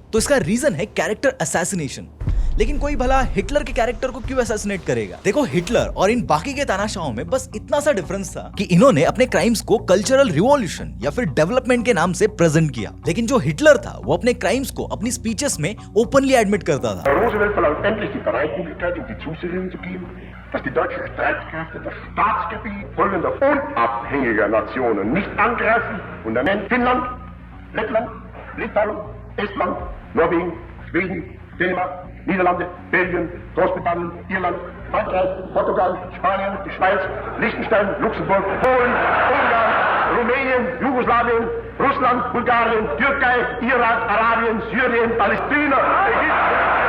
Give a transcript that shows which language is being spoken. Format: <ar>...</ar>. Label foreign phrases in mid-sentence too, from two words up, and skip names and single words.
<hi>तो इसका रीजन है</hi> <en>character assassination.</en> <hi>लेकिन कोई भला हिटलर के कैरेक्टर को क्यों असैसिनेट करेगा? देखो हिटलर और इन बाकी के तानाशाहों में बस इतना सा डिफरेंस था कि इन्होंने अपने क्राइम्स को</hi> <en>cultural revolution</en> <hi>या फिर डेवलपमेंट के नाम से प्रेजेंट किया, लेकिन जो हिटलर था वो अपने क्राइम्स को अपनी स्पीचेस में</hi> <en>openly admit</en> <hi>करता था।</hi> <de>Roosevelt verlangt endlich die Bereitwilligkeit und die Zusicherung zu geben, dass die deutschen Streitkräfte das Staatsgebiet folgender unabhängiger Nationen nicht angreifen und er nennt Finnland, Lettland, Litauen, Estland, Norwegen, Schweden, Dänemark, Niederlande, Belgien, Großbritannien, Irland, Frankreich, Portugal, Spanien, die Schweiz, Liechtenstein, Luxemburg, Polen, Ungarn, Rumänien, Jugoslawien, Russland, Bulgarien, Türkei, Irak, Arabien, Syrien, Palästina, Ägypten.</de>